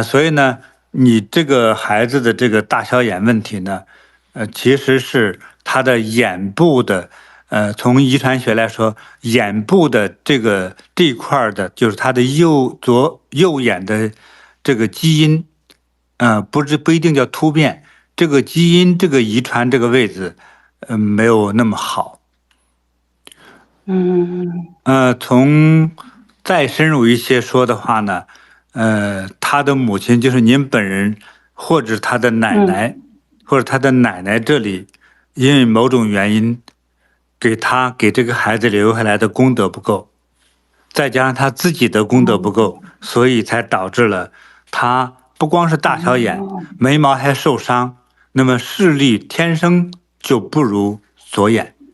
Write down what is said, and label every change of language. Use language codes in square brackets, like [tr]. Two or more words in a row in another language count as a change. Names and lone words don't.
[zh] 所以呢，你這個孩子的這個大小眼問題呢，其實是他的眼部的，從遺傳學來說，眼部的這一塊的，就是他的右眼的這個基因，不一定叫突變，這個基因這個遺傳這個位置，沒有那麼好。從再深入一些說的話呢，他的母親就是您本人，或者他的奶奶，或者他的奶奶這裡，因為某種原因，給這個孩子留下來的功德不夠，再加上他自己的功德不夠，所以才導致了他不光是大小眼，眉毛還受傷，那麼視力天生就不如左眼。